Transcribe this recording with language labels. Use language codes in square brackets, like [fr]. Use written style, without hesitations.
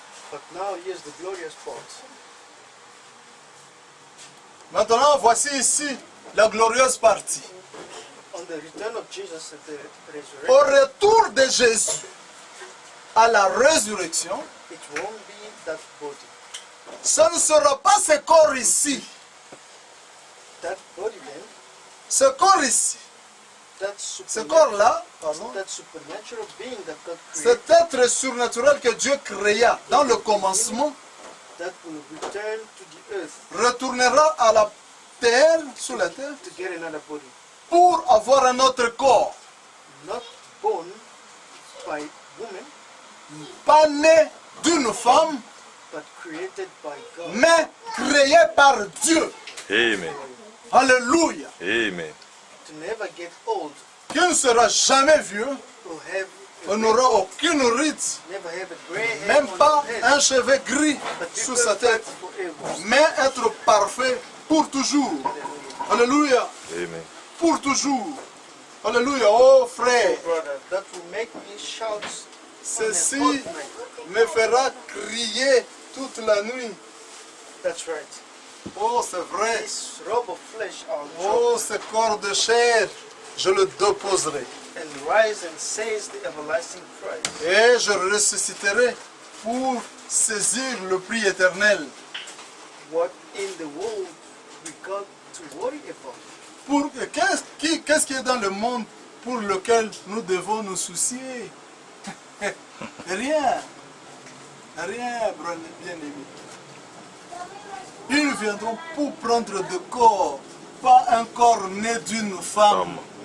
[en] But now here's the glorious part. [fr] Maintenant, voici ici la glorieuse partie. [en] On the return of Jesus at the [fr] Au [en] resurrection, [fr] retour de Jésus à la résurrection, [en] it won't be that body. [fr] ce ne sera pas ce corps ici. [en] That body then, [fr] Ce corps ici. [en] that [fr] Ce corps-là, [en] that supernatural being that God created, [fr] cet être surnaturel que Dieu créa dans le commencement, [en] that will return to the earth [fr] retournera à la terre, sous la terre, [en] to get another body. [fr] pour avoir un autre corps. [en] Not born by woman, [fr] Pas né d'une femme, [en] but created by God. [fr] mais créé par Dieu. [en] Amen. [fr] Alléluia. Amen. [en] To never get old [fr] Qui ne sera jamais vieux, [en] or have [fr] on n'aura aucune ride, [en] never have a gray hair [fr] même on pas [en] his head, [fr] un cheveu gris [en] but be [fr] sous sa [en] perfect [fr] tête, [en] forever. [fr] mais être parfait pour toujours. Alléluia. Amen. Pour toujours. Alléluia. Oh frère, [en] Brother, that will make me shout [fr] ceci [en] on a hot night. [fr] me fera crier toute la nuit. [en] That's right. [fr] Oh, c'est vrai. [en] This robe of flesh I'll drop [fr] Oh, ce corps de chair, je le déposerai. [en] and rise and says the everlasting Christ. [fr] Et je ressusciterai pour saisir le prix éternel. [en] What in the world we got to worry about? [fr] Pour qu'est-ce qui est dans le monde pour lequel nous devons nous soucier? Rien. Rien, bien-aimé. Ils viendront pour prendre de corps, pas un corps né d'une femme.